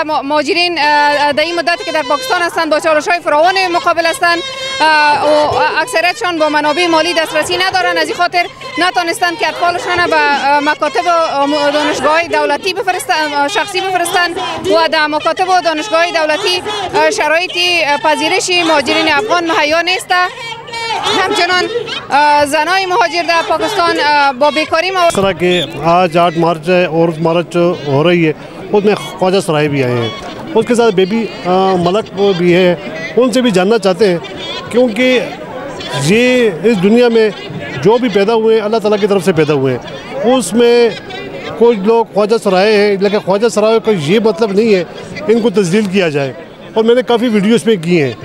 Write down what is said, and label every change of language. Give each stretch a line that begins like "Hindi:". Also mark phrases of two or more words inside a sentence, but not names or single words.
Persian: مهاجرین در این مدتی که در پاکستان هستند با چالش‌های فراوان مقابل هستند و اکثریتشان با منابع مالی دسترسی ندارند، از این خاطر نتانستند که اطفالشان به مکاتب و دانشگاه دولتی بفرستند، شخصی بفرستند و در مکاتب و دانشگاه دولتی شرایط پذیرش مهاجرین افغان مهیا نیست. همچنان زنای مهاجر در پاکستان با بیکاری
Hindi: इस तरह के आज 8 मार्च है और मार्च हो रही है, उसमें ख्वाजा सराय भी आए हैं, उसके साथ बेबी मलक भी है। उनसे भी जानना चाहते हैं क्योंकि ये इस दुनिया में जो भी पैदा हुए हैं अल्लाह ताला की तरफ से पैदा हुए हैं। उसमें कुछ लोग ख्वाजा सराय हैं, लेकिन ख्वाजा सराय का ये मतलब नहीं है इनको तस्दील किया जाए, और मैंने काफ़ी वीडियोस में की हैं।